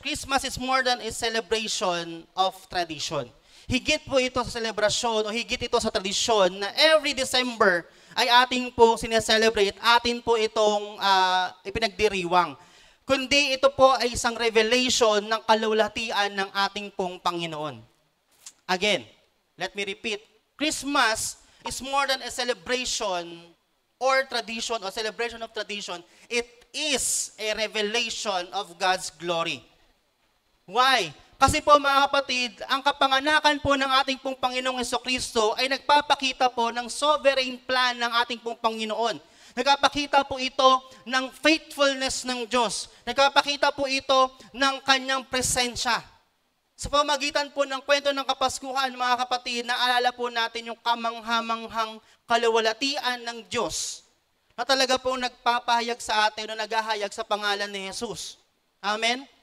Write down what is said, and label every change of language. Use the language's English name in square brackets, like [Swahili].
[English] Christmas is more than a celebration of tradition. [Filipino] Higit po ito sa selebrasyon o higit ito sa tradisyon na every December ay ating po sineselebrate, atin po itong ipinagdiriwang. Kundi ito po ay isang revelation ng kaluwalhatian ng ating pong Panginoon. [English] Again, let me repeat, Christmas is more than a celebration or tradition or celebration of tradition. It is a revelation of God's glory. Why? [Filipino] Kasi po mga kapatid, ang kapanganakan po ng ating pong Panginoong Jesucristo ay nagpapakita po ng sovereign plan ng ating pong Panginoon. Nagpapakita po ito ng faithfulness ng Diyos. Nagpapakita po ito ng kanyang presensya. Sa pamagitan po ng kwento ng Kapaskuhan, mga kapatid, naalala po natin yung kamanghamanghang kaluwalhatian ng Diyos na talaga pong nagpapahayag sa atin o naghahayag sa pangalan ni Jesus. Amen?